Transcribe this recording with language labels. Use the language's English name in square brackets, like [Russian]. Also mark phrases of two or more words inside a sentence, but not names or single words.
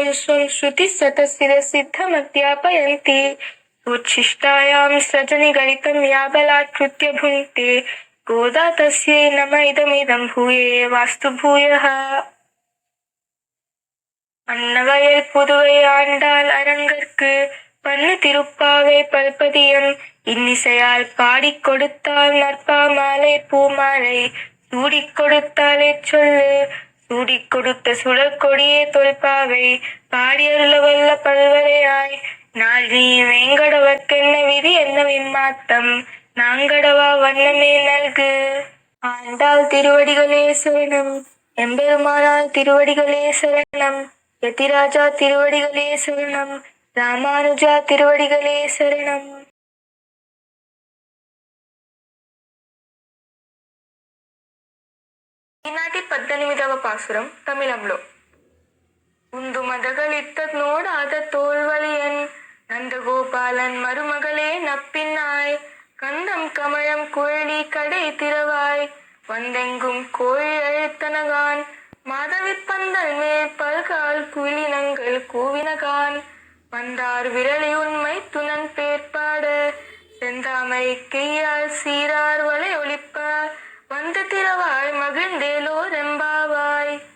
[Sanskrit] स्वं श्रुतिशतशिरसिद्धमध्यापयन्ति उच्छिष्टायां सृजनिगलितं या बलात्कृत्य भुङ्क्ते गोदा तस्यै नम इदमिदं भूये वास्तु भूयः. [Tamil] அன்னவயல் புதுவை ஆண்டாள் அரங்கற்கு பண்ணு திருப்பாவை பல்பதியம் இன்னிசையால் பாடிக் கொடுத்தாள் நற்பா மாலை பூமாலை சூடிக் கொடுத்தாலே சொல்லு சூடிக் கொடுத்த சுழல் கொடியே தொல்பாவை பாடியருள வல்ல பல்வரையாய் நாள் நீ வேங்கடவர்க்கென்ன விதி என்ன விம்மாத்தம் நாங்கடவா வண்ணமே நல்கு. ஆண்டாள் திருவடிகளே சரணம். எம்பெருமானார் திருவடிகளே சரணம். யதிராஜா திருவடிகளே சரணம். ராமானுஜா திருவடிகளே శరణం. [Telugu] ఈనాటి 18వ పాసురం తమిళంలో. [Tamil] உந்து மதகளித்த நோடாத தோல்வழியன் நந்தகோபாலன் மருமகளே நப்பின்னாய் கந்தம் கமழம் குழலி கடை திறவாய் வந்தெங்கும் கோழி அழுத்தனகான் மாதவிப்பந்தல் மேல் பல்கால் குயிலினங்கள் கூவினகான் வந்தார் விரலி உண்மை துணன் பேர்பாட செந்தாமை கையால் சீரார் வலை ஒளிப்ப வந்து திறவாய் மகிழ்ந்தேலோ ரெம்பாவாய்.